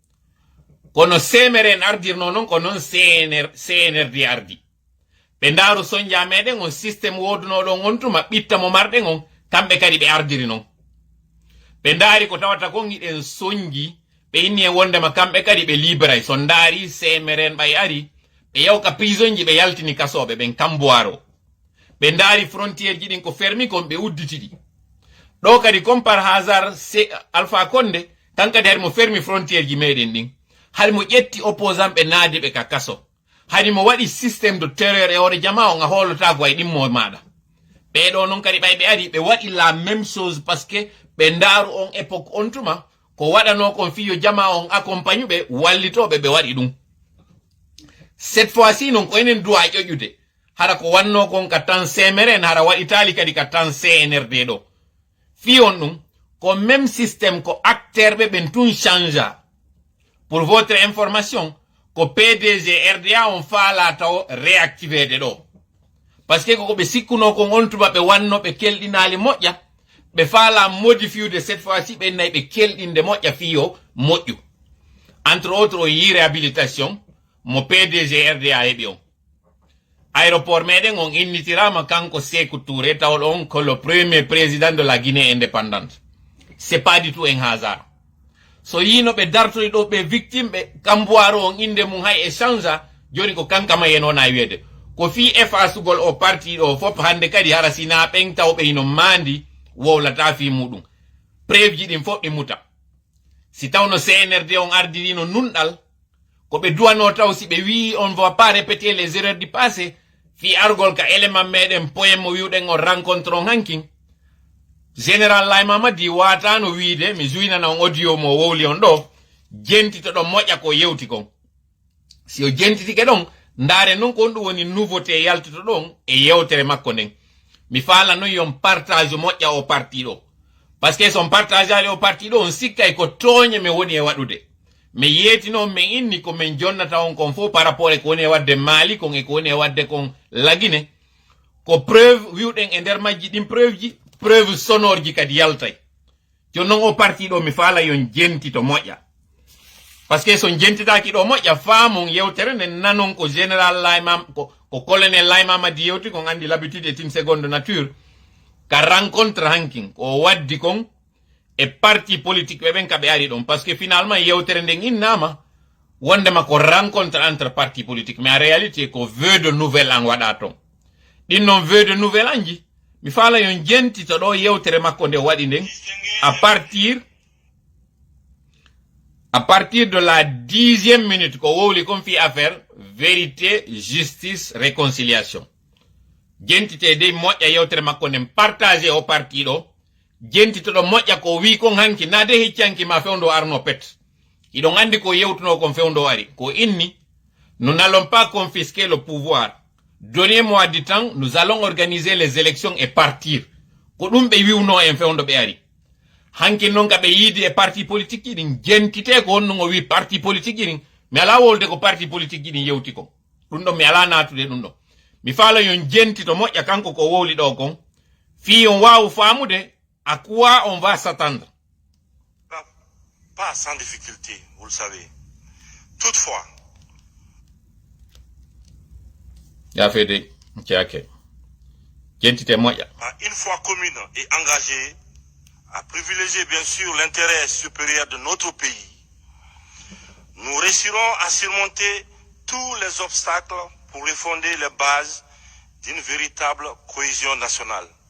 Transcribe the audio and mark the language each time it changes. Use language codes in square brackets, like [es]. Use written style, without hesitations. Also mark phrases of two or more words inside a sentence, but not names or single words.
[ff] kono semere en ardirno noon ko noon CNRD ardi ɓe ndaaru soñja meɗen on systéme wodunoɗon on tuma ɓitta mo marɗen on kamɓe kadi ɓe ardiri noon ɓe ndaari ko tawata kon iɗen soñji ɓe inni e wondema kamɓe kadi ɓe libéray so ndaari semere en ɓay ari ɓe yawka prison ji ɓe yaltini kasoɓe ɓen kamboiro ɓe ndaari frontiére ji ɗin ko fermi kon ɓe udditiɗi ɗo kadi [fr] comme par hasard [ff] Alpha Condé kankadi hari mo fermi frontiére ji meɗen ɗin hari mo ƴetti opposant ɓe naadi ɓe ka kaso hari mo waɗi [fr] systéme de terreur [ff] e hoore jama on a hoolotago ay ɗimmo maɗa ɓeɗo noon kadi ɓay ɓe ari ɓe waɗi [fr] la même chose par ce que [ff] ɓe ndaaru on époque on tuma ko waɗano kon fiyo jama on accompagne ɓe wallitoɓe ɓe waɗi ɗum [fr] cette fois ci [ff] noon ko enen duwa ƴoƴude hara ko wanno kon ka tan semere en hara waɗitali kadi ka tan CNRD ɗo fiyon ɗum ko [fr] même systéme [ff] ko acteur ɓe ɓen tun changea [fr] pour votre information [ff] ko PDG RDA on faala taw réactivede ɗo [fr] par ce que [ff] koko ɓe sikkuno kon on tuma ɓe wanno ɓe kelɗinali moƴƴa ɓe faala modifiude [fr] cette fois ci [ff] ɓe nayi ɓe kelɗinde moƴƴa fiyo moƴƴu [fr] entre autres [ff] o yi réhabilitation mo PDG RDA heɓi on aéroport meɗen on innitirama kanko Sékou Touré tawol on ko [fr] le premier président de la Guinée indépendante c'est pas du tout un hasard [ff] so yino ɓe dartori ɗo ɓe victime ɓe kamboiro on inde mum hay e changea joni ko kankama yenona wiyede ko fi effacegol o parti ɗo fop hande kadi hara sina ɓen taw ɓe hino mandi wowlata fi muɗum preuve ji ɗin fof ɗi muta si tawno CNRD on ardirino nunɗal ko ɓe duwano taw si ɓe wi [fr] on va pas répéter les erreurs du passé [ff] fi argol ka élément meɗen poème mo wiwɗen on rencontre on hankin général Laye Mamadi watano wiide mi juinana on audio mo wowli on ɗo jentito ɗon moƴƴa ko yewti kon si o jentitike ɗon ndaare noon ko on ɗum woni nouveauté yaltito ɗon e yewtere makko nden mi faala noon yon partage moƴƴa o parti ɗo [fr] par ce que [ff] son partage ali o parti ɗo on sikkay ko tooñe mi woni e waɗude mi yeetino min inni ko min jonnata on kon fof [fr] par rapport [ff] e ko woni e wadde Mali kon e ko woni e wadde kon lagine ko preuve wiwɗen e nder majji ɗin preuve ji [fr] preuve sonore [ff] ji kadi yaltay joni noon o parti ɗo mi faala yon jentito moƴƴa [fr] par ce que [ff] son jentitaki ɗo moƴƴa faamon yewtere nde nanon ko général Laymam ko colonel Laye Mamadi yewti kon andi [fr] l'habitude est une seconde nature [ff] ka rencontre hankin ko waddi kon e [fr] parti politique [ff] ɓe ɓen kaɓe ari ɗon [fr] par ce que finalement [ff] yewtere nden innama wondema ko [fr] rencontre entre parti politique mais en réalité [ff] ko [fr] vœu de nouvelle an [ff] waɗa ton ɗin noon [fr] vœu de nouvelle an [ff] ji mi faala yon jentito ɗo yewtere makko nde waɗi nden [fr] à partir de la 10e minute [ff] ko wowli kon fi [fr] affaire vérité justice réconciliation [ff] jentite dey moƴƴa yewtere makko nden partagé o parti ɗo jentitoɗo moƴƴa ko wi kon hanki nade hiccanki ma fewndo arno pet iɗon andi ko yewtuno kon fewndo ari ko inni [fr] nous n'allons pas confisquer le pouvoir donnez-moi du temps nous allons organiser les élections et partir [ff] ko ɗum ɓe wiwno en fewndo ɓe ari hanke noon ka ɓe yiide e [fr] parti politique [ff] ɗin jentite ko honno o wi [fr] parti politique [ff] ɗin mi ala wolde ko [fr] parti politique [ff] ɗin yewti ko ɗum ɗon mi ala natude ɗum ɗon mi faala yon jenti to moƴƴa kanko ko wowli ɗo kon fi on wawu famude [fr] à quoi on va s'attendre. Pas sans difficulté, vous le savez. Toutefois, [ff] ya fede ok jentite moƴƴa [fr] une fois commune et engagée à privilégier bien sûr l'intérêt supérieur de notre pays, nous réussirons à surmonter tous les obstacles pour refonder les bases d'une véritable cohésion nationale,